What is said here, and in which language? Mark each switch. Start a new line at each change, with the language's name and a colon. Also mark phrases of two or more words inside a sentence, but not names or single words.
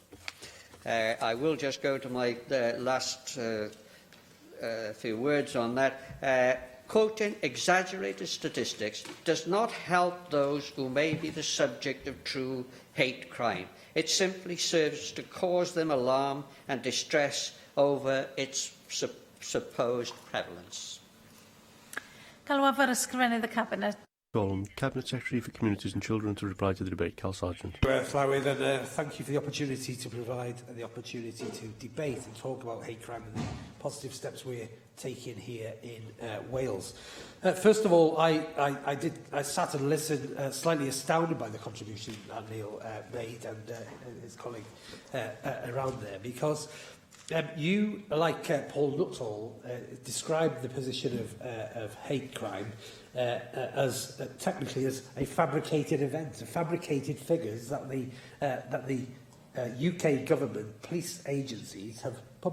English: I will just go to my last few words on that. Quoting exaggerated statistics does not help those who may be the subject of true hate crime. It simply serves to cause them alarm and distress over its supposed prevalence.
Welsh: Galwaf ysgrifennydd y Cabinet.
English: Cabinet Secretary for Communities and Children to reply to the debate. Cal Sargent. Llywyd, and thank you for the opportunity to provide the opportunity to debate and talk about hate crime and the positive steps we're taking here in Wales. First of all, I sat and listened, slightly astounded by the contribution that Neil made and his colleague around there, because you, like Paul Nuttall, described the position of hate crime as technically as a fabricated event, fabricated figures that the UK government, police agencies have published.